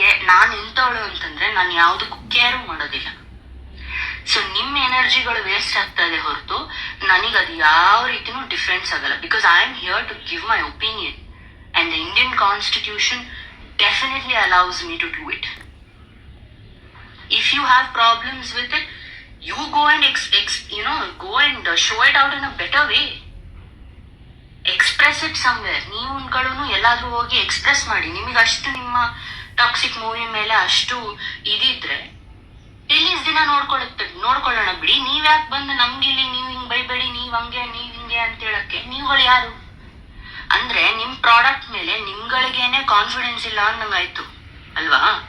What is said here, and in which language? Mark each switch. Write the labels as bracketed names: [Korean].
[Kannada] ನಾನು ಎಂತವಳು ಅಂತಂದ್ರೆ ನಾನು ಯಾವ್ದಕ್ಕೂ ಕೇರು ಮಾಡೋದಿಲ್ಲ. ಸೊ ನಿಮ್ ಎನರ್ಜಿಗಳು ವೇಸ್ಟ್ ಆಗ್ತಾ ಇದೆ ಹೊರತು ನನಗದು ಯಾವ ರೀತಿನೂ ಡಿಫ್ರೆನ್ಸ್ ಆಗಲ್ಲ. [English] Because I am here to give my opinion and the Indian constitution definitely allows me to do it. If you have problems with it, you go and go and show it out in a better way. Express it somewhere. [Kannada] ನೀವುಗಳು ಎಲ್ಲಾದ್ರೂ ಹೋಗಿ express ಮಾಡಿ. ನಿಮಗೆ ಅಷ್ಟು ನಿಮ್ಮ toxic movie ಮೇಲೆ ಅಷ್ಟು ಇದಿದ್ರೆ release ದಿನ ನೋಡ್ಕೊಳ್ಳೋಣ ಬಿಡಿ. ನೀವ್ ಯಾಕೆ ಬಂದು ನಮ್ಗಿಲ್ಲಿ ನೀವ್ ಹಿಂಗ್ ಬೈಬೇಡಿ, ನೀವ್ ಹಿಂಗೆ ಅಂತ ಹೇಳಕ್ಕೆ ನೀವುಗಳು ಯಾರು? ಅಂದ್ರೆ ನಿಮ್ ಪ್ರಾಡಕ್ಟ್ ಮೇಲೆ ನಿಮ್ಗಳಿಗೇನೆ ಕಾನ್ಫಿಡೆನ್ಸ್ ಇಲ್ಲ ಅನ್ನಂಗಾಯ್ತು ಅಲ್ವಾ?